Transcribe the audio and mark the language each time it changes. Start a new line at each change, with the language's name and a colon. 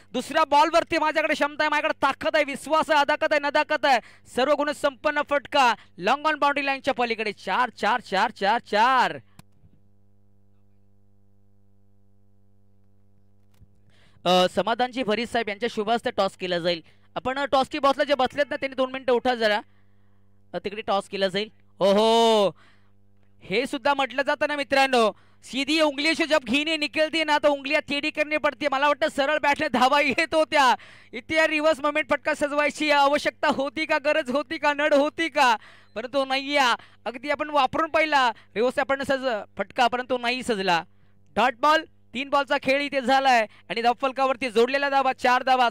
Marathi: दुसऱ्या बॉल वरती माझ्याकडे क्षमता आहे, माझ्याकडे ताकद आहे, विश्वास आहे, अदाकत आहे, नदाकत आहे, सर्व गुण संपन्न फटका लॉंग ऑन बाउंड्री लाईनच्या पलीकडे. 4 4 4 4 4. समाधानजी भरीत साहेब यांच्या शुभ हस्ते टॉस केला जाईल. आपण टॉस की बॉसला जे बसलेत ना त्यांनी 2 मिनिटं उठा जरा. तिकडे टॉस केला जाईल. ओहो हे सुद्धा म्हटलं जातं ना मित्रांनो
Hindi: सीधी उंगली से जब घी नहीं निकलती ना तो उंगलियां टेढ़ी करनी पड़ती है.
Marathi: मला वाटतं सरळ बॅटने धावा येत होत्या. इथे रिव्हर्स मोमेंट फटका सजवायची आवश्यकता होती का, गरज होती का, नड होती का, परंतु नाही. अगदी आपण वापरून पाहिला रिव्हर्स आपण सज फटका परंतु नाही सजला. डॉट बॉल 3 बॉलचा खेळ इथे झालाय आणि धावफलकावरती जोडलेला धावा 4 धावा.